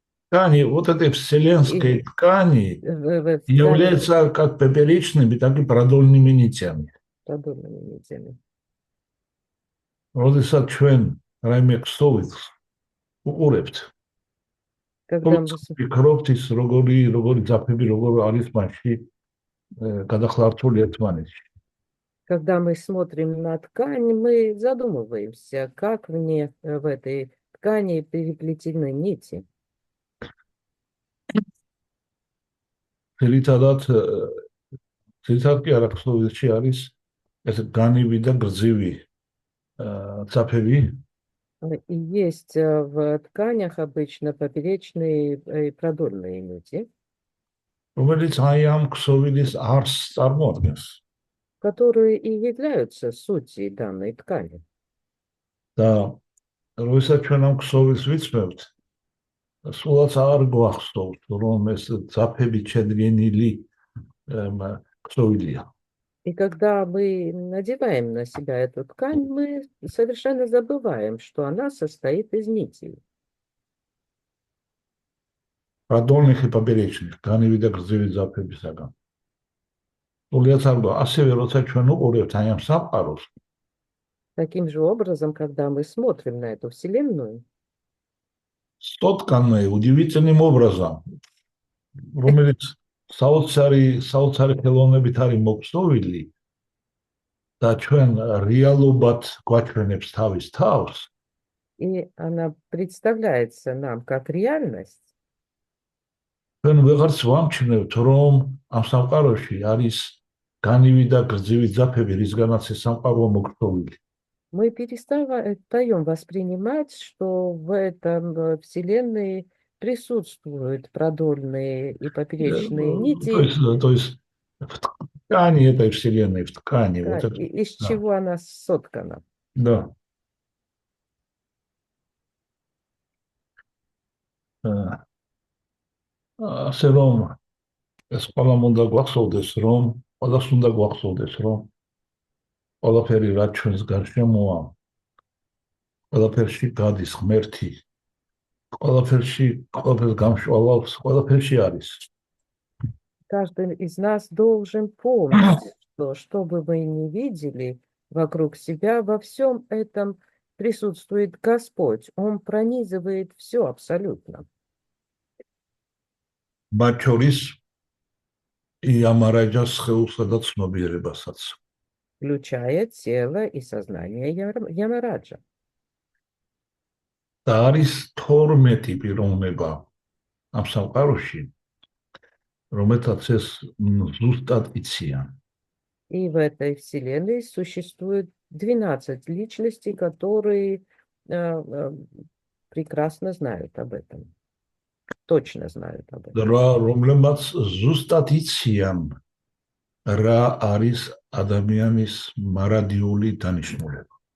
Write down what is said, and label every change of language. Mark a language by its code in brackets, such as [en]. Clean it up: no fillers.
[ru] Ткани, вот этой вселенской ткани являются как поперечными, так и продольными нитями. продольными нитями. [ka] როდესაც ჩვენ რაიმე ქსოვილს უყურებთ, [ru] Когда мы [ka] ვფიქრობთ ის როგორი ძაფები როგორ არის მასში გადახლართული ერთმანეთში. [ru] Когда мы смотрим на ткань, мы задумываемся, как в этой ткани переплетены нити. [ka] ძირითადად კი არა ქსოვილში არის ეს განივი და გრძივი ძაფები. [ru] И есть в тканях обычно поперечные и продольные нити, [ka] რომელიც აი ამ ქსოვილის არსს წარმოადგენს. [ru] которые и являются сутью данной ткани. [ka] და როდესაც ჩვენ ამ ქსოვილს ვიცმევთ, სულაც არ გვახსოვთ, რომ ეს ძაფებით შედგენილი ქსოვილია. [ru] И когда мы надеваем на себя эту ткань, мы совершенно забываем, что она состоит из нитей. Продольных и поперечных, [ka] განივი და გრძივი ძაფებისაგან. სულაც არ გვაქვს, ასევე როცა ჩვენ უყურებთ აი ამ სამყაროს, [ru] Таким же образом, когда мы смотрим на эту Вселенную, [ka] სტოტკანე [ru] удивительным образом, [ka] რომელიც საოცარი ხელოვნებით არის მოქსოვილი და ჩვენ რეალობად გვაჩვენებს თავის თავს, [ru] и она представляется нам как реальность, [ka] ჩვენ ვეღარც ვამჩნევთ, რომ ამ სამყაროში არის განივი და გრძივი ძაფები, რისგანაც ეს სამყარო მოქსოვილი. [ru] мы перестаем воспринимать, что в этом Вселенной присутствуют продольные и поперечные нити, То есть в ткани этой вселенной, в ткани. да, Вот это, из чего она соткана. да. [ka] ასე რომ ეს ყველამ უნდა გვახსოვდეს, რომ ყველას უნდა გვახსოვდეს, რომ ყველაფერი რაც ჩვენს გარშემოა, ყველაფერში გადის ღმერთი, ყველაფერს გამშვალავს, ყველაფერში არის. [ru] Каждый из нас должен помнить, что бы мы ни видели вокруг себя, во всем этом присутствует Господь. Он пронизывает все абсолютно. [ka] მათ შორის იამარაჯას სხეულსა და ცნობიერებასაც. [ru] Включая тело и сознание Ямараджа. [ka] და არის 12 პიროვნება ამ სამყაროში, რომელთაც ეს ზუსტად იციან. [ru] И в этой вселенной существует 12 личностей, которые прекрасно знают об этом. Точно знают об этом. [ka] რომლებმაც ზუსტად იციან, რა არის ადამიანის მარადიული დანიშნულება.